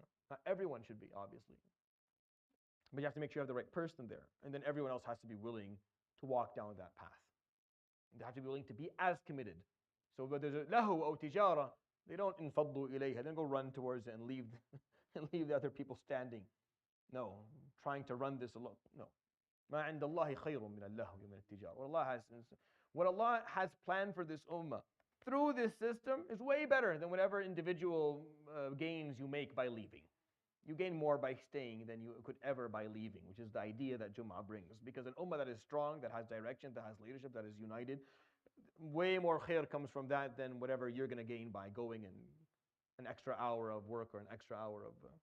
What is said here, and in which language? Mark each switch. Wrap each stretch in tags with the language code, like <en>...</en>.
<en>Not everyone should be, obviously. But you have to make sure you have the right person there. And then everyone else has to be willing to walk down that path. And they have to be willing to be as committed. So whether there's a lahu or tijara, they don't</en> <ar>infaddu ilayha.</ar> <en>They don't go run towards it and leave the other people standing. No, trying to run this alone. No.</en> <ar>ما عند الله خير من اللهو ومن التجارة.</ar> <en>What Allah has planned for this ummah through this system is way better than whatever individual gains you make by leaving. You gain more by staying than you could ever by leaving, which is the idea that Jum'ah brings. Because an ummah that is strong, that has direction, that has leadership, that is united, way more khair comes from that than whatever you're going to gain by going in an extra hour of work or an extra hour of.</en>